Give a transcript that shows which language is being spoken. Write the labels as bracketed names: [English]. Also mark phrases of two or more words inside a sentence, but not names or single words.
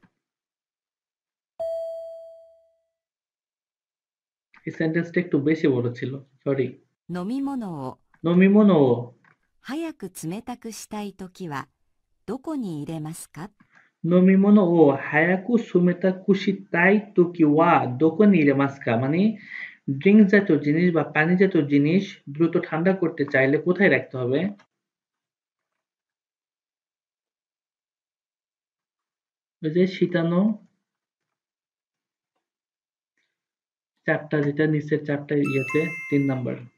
[Bangla] এই সেন্টেন্সটা একটু বেশি বড় ছিল, সরি. [Japanese] 飲み物を নমিমোনো 早く冷たくしたいときはどこに入れますか飲み物を 早く 冷たく したい 時は どこに 入れますか [Bangla] মানে ড্রিঙ্ক জাতীয় জিনিস বা পানি জাতীয় জিনিস দ্রুত ঠান্ডা করতে চাইলে কোথায় রাখতে হবে? ওই যে শীতানো চারটা, যেটা নিচের চারটা ইয়েতে 3 নাম্বার.